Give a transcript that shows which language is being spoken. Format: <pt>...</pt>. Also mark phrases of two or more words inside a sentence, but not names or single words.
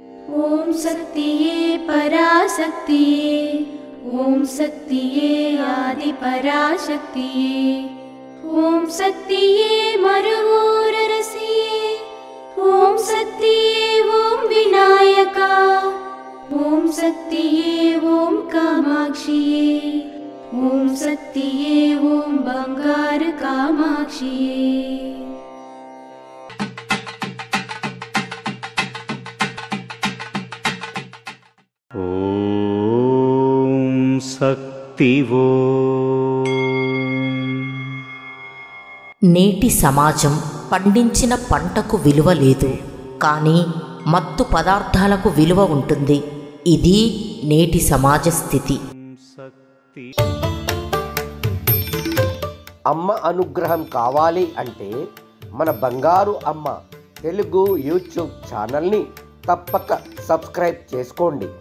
<ta>ஓம் சக்தியே பராசக்தியே, ஓம் சக்தியே ஆதி பராசக்தியே, ஓம் சக்தியே மருவூரரசியே, ஓம் சக்தியே ஓம் விநாயகா, ஓம் சக்தியே ஓம் காமாட்சியே, ஓம் சக்தியே ஓம் பங்காரு காமாட்சியே। ஓம் சக்திவோ।</ta> <te>నేటి సమాజం పండించిన పంటకు విలువ లేదు, కానీ మత్తు పదార్థాలకు విలువ ఉంటుంది. ఇది నేటి సమాజ స్థితి. అమ్మ అనుగ్రహం కావాలి అంటే మన బంగారు అమ్మ తెలుగు</te> <en>YouTube channel</en> <te>తప్పక సబ్స్క్రైబ్ చేసుకోండి.</te>